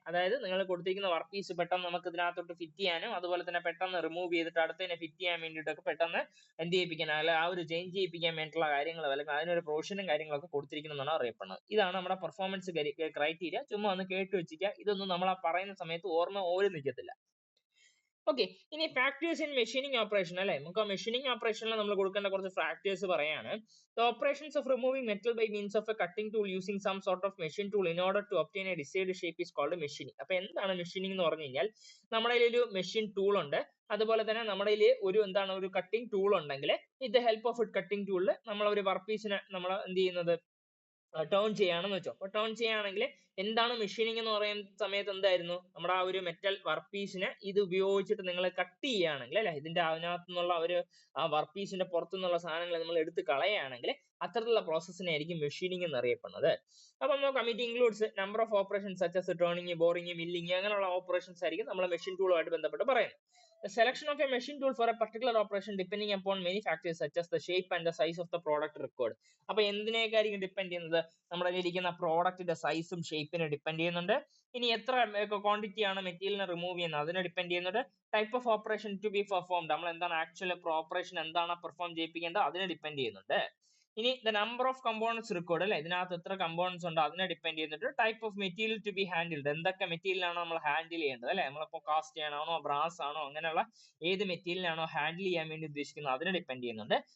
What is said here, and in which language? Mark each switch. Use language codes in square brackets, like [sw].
[ml] അതായത് നിങ്ങൾ കൊടുത്തിരിക്കുന്ന വർക്ക് പീസ് പെട്ടെന്ന് നമുക്ക് ഇതിനകത്തോട്ട് ഫിറ്റ് ചെയ്യാനും, അതുപോലെ തന്നെ പെട്ടെന്ന് റിമൂവ് ചെയ്തിട്ട് അടുത്തതിനെ ഫിറ്റ് ചെയ്യാൻ വേണ്ടിയിട്ടൊക്കെ പെട്ടെന്ന് എന്ത് ചെയ്യിപ്പിക്കാൻ, അല്ലെ ആ ഒരു ചേഞ്ച് ചെയ്യിപ്പിക്കാൻ വേണ്ടിയിട്ടുള്ള കാര്യങ്ങൾ, അല്ലെങ്കിൽ അതിനൊരു പ്രൊവിഷനും കാര്യങ്ങളൊക്കെ കൊടുത്തിരിക്കുന്നതാണ് അറിയപ്പെടുന്നത്. ഇതാണ് നമ്മുടെ പെർഫോമൻസ് ക്രൈറ്റീരിയ. ചുമ്മാ ഒന്ന് കേട്ട് വെച്ചിരിക്കുക, ഇതൊന്നും നമ്മൾ ആ പറയുന്ന സമയത്ത് ഓടി നിൽക്കത്തില്ല. ഓക്കെ. ഇനി [en] factors in machining operation [ml] അല്ലെ, നമുക്ക് മെഷീനിങ് ഓപ്പറേഷനിൽ നമ്മൾ കൊടുക്കേണ്ട കുറച്ച് ഫാക്ടേഴ്സ് പറയാണ്. [en] The operations of removing metal by means of a cutting tool using some sort of machine tool in order to obtain a desired shape is called machining. [ml] അപ്പൊ എന്താണ് machining എന്ന് പറഞ്ഞു കഴിഞ്ഞാൽ, നമ്മുടെ കയ്യിൽ ഒരു മെഷീൻ ടൂൾ ഉണ്ട്, അതുപോലെ തന്നെ നമ്മുടെ കയ്യിൽ ഒരു കട്ടിംഗ് ടൂൾ ഉണ്ടെങ്കിൽ [en] with help of cutting ടൂളിൽ [ml] നമ്മൾ ഒരു വർക്ക് പീസിനെ നമ്മൾ എന്ത് ചെയ്യുന്നത്, ടേൺ ചെയ്യാണെന്ന് വെച്ചോ. അപ്പൊ ടേൺ ചെയ്യുകയാണെങ്കിൽ എന്താണ് മെഷീനിങ് എന്ന് പറയുന്ന സമയത്ത് എന്തായിരുന്നു, നമ്മുടെ ആ ഒരു മെറ്റൽ വർക്ക് പീസിനെ ഇത് ഉപയോഗിച്ചിട്ട് നിങ്ങൾ കട്ട് ചെയ്യുകയാണെങ്കിൽ അല്ലെ, ഇതിന്റെ അതിനകത്തു നിന്നുള്ള ആ വർക്ക് പീസിന്റെ പുറത്തുനിന്നുള്ള സാധനങ്ങൾ നമ്മൾ എടുത്ത് കളയുകയാണെങ്കിൽ അത്തരത്തിലുള്ള പ്രോസസ്സിനെ ആയിരിക്കും മെഷീനിങ് എന്നറിയപ്പെടുന്നത്. അപ്പൊ നോക്കാം, [en] it includes number of operations such as turning, boring, milling [ml] അങ്ങനെയുള്ള ഓപ്പറേഷൻസ് ആയിരിക്കും നമ്മൾ മെഷീൻ ടൂളുമായിട്ട് ബന്ധപ്പെട്ട് പറയുന്നത്. [en] The selection of a machine tool for a particular operation depending upon many factors such as the shape and the size of the product required. [ml] അപ്പോൾ എന്തിനേക്കായിരിക്കും depend ചെയ്യുന്നത്? നമ്മുടെ ഇരിക്കുന്ന പ്രോഡക്റ്റിന്റെ സൈസും ഷേപ്പിനെ ഡിപ്പെൻഡ് ചെയ്യുന്നുണ്ട്. ഇനി എത്ര ക്വാണ്ടിറ്റി ആണ് മെറ്റീരിയലിനെ റിമൂവ് ചെയ്യുന്നത് അതിനെ ഡിപ്പെൻഡ് ചെയ്യുന്നുണ്ട്. [en] type of operation to be performed, [ml] നമ്മൾ എന്താണ് ആക്ച്വൽ ഓപ്പറേഷൻ എന്താണ് പെർഫോം ചെയ്യിപ്പിക്കേണ്ടത് അതിനെ ഡിപ്പെൻഡ് ചെയ്യുന്നുണ്ട്. ഇനി [en] the number of components required, [ml] അല്ലെ, ഇതിനകത്ത് എത്ര കമ്പോണൻസ് ഉണ്ട് അതിനെ ഡിപ്പെൻഡ് ചെയ്തിട്ട് [en] type of material to be handled, [ml] എന്തൊക്കെ മെറ്റീരിയൽ ആണോ നമ്മൾ ഹാൻഡിൽ ചെയ്യേണ്ടത്, അല്ലെ, നമ്മളിപ്പോൾ കാസ്റ്റ് ചെയ്യാനാണോ ബ്രാസ് ആണോ അങ്ങനെയുള്ള ഏത് മെറ്റീരിയൽ ആണോ ഹാൻഡിൽ ചെയ്യാൻ വേണ്ടി ഉദ്ദേശിക്കുന്നത് അതിനെ ഡിപ്പെൻഡ് ചെയ്യുന്നുണ്ട്.